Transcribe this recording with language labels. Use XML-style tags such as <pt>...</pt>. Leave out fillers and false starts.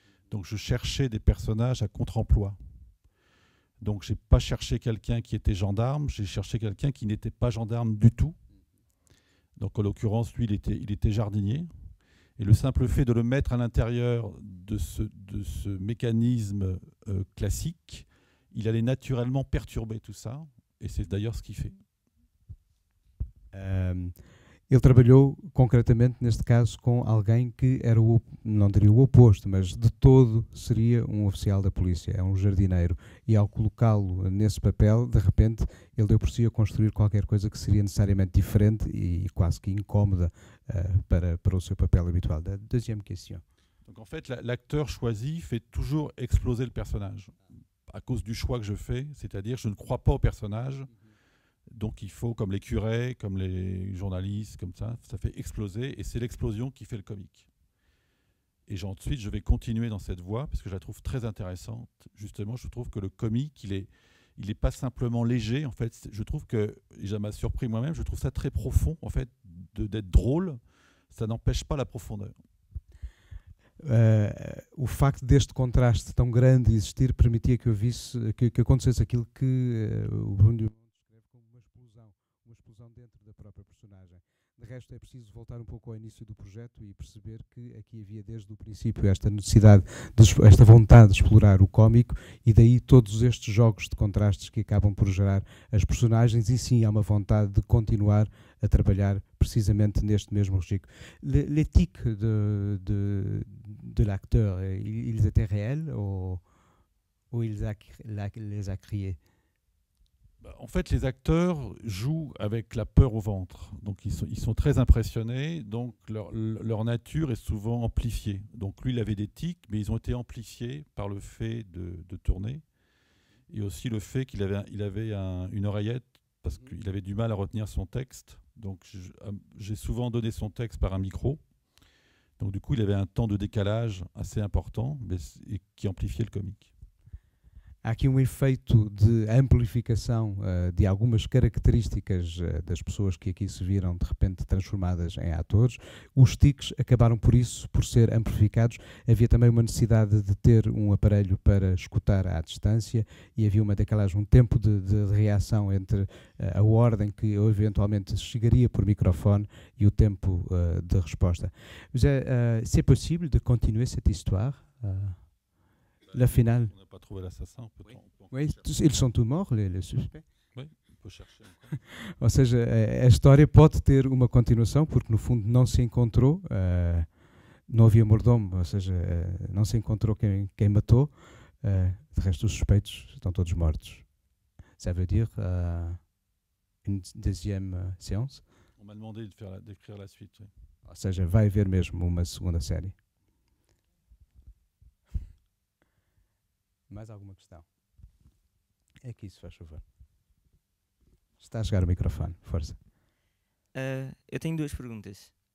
<fr>Donc, je cherchais des personnages à contre-emploi. Donc, je n'ai pas cherché quelqu'un qui était gendarme, j'ai cherché quelqu'un qui n'était pas gendarme du tout. Donc, en l'occurrence, lui, il était jardinier. Et le simple fait de le mettre à l'intérieur de ce mécanisme classique, il allait naturellement perturber tout ça. Et c'est d'ailleurs ce qu'il fait.</fr> <pt>Ele trabalhou concretamente, neste caso, com alguém que era não diria o oposto, mas de todo seria um oficial da polícia, é um jardineiro. E ao colocá-lo nesse papel, de repente, ele deu por si a construir qualquer coisa que seria necessariamente diferente e quase que incómoda para o seu papel habitual.</pt> <fr>Deuxième question. Donc en fait, l'acteur choisi fait toujours exploser le personnage à cause du choix que je fais, c'est-à-dire je ne crois pas au personnage. Donc il faut, comme les curés, comme les journalistes, comme ça fait exploser, et c'est l'explosion qui fait le comique. Et ensuite, je vais continuer dans cette voie, parce que je la trouve très intéressante. Justement, je trouve que le comique, il est pas simplement léger, en fait. Je trouve que, et ça m'a surpris moi-même, je trouve ça très profond, en fait, d'être drôle, ça n'empêche pas la profondeur.</fr> <pt>O facto deste contraste tão grande existir permitia que eu visse, que acontecesse aquilo que o Bruno descreve como uma explosão dentro da própria personagem. De resto, é preciso voltar um pouco ao início do projeto e perceber que aqui havia desde o princípio esta necessidade, esta vontade de explorar o cómico, e daí todos estes jogos de contrastes que acabam por gerar as personagens, e sim, há uma vontade de continuar a trabalhar precisamente neste mesmo registro.</pt> <fr>L'éthique de l'acteur, ils étaient réels ou ils les a créés? En fait, les acteurs jouent avec la peur au ventre. Donc, ils sont très impressionnés. Donc, leur nature est souvent amplifiée. Donc, lui, il avait des tics, mais ils ont été amplifiés par le fait de tourner. Et aussi le fait qu'il avait, une oreillette, parce qu'il avait du mal à retenir son texte. Donc, j'ai souvent donné son texte par un micro. Donc, du coup, il avait un temps de décalage assez important, et qui amplifiait le comique.</fr> <pt>Há aqui um efeito de amplificação de algumas características das pessoas que aqui se viram de repente transformadas em atores. Os tics acabaram por ser amplificados. Havia também uma necessidade de ter um aparelho para escutar à distância, e havia uma decalagem, um tempo de reação entre a ordem que eventualmente chegaria por microfone e o tempo de resposta.</pt> <fr>C'est possible de continuer cette histoire? La finale. On n'a pas trouvé l'assassin. Oui, ils sont tous morts, les suspects. Oui, on peut chercher encore.</fr> <pt>Ou seja, a história pode ter uma continuação, porque no fundo não se encontrou, não havia mordomo, ou seja, não se encontrou quem matou. De resto, os suspeitos estão todos mortos.</pt> <fr>Ça veut dire une deuxième séance? On m'a demandé d'écrire la suite. Oui.</fr> <pt>Ou seja, vai haver mesmo uma segunda série. Mais alguma questão? Aqui, se faz favor. Está a chegar o microfone, força. Eu tenho duas perguntas.</pt>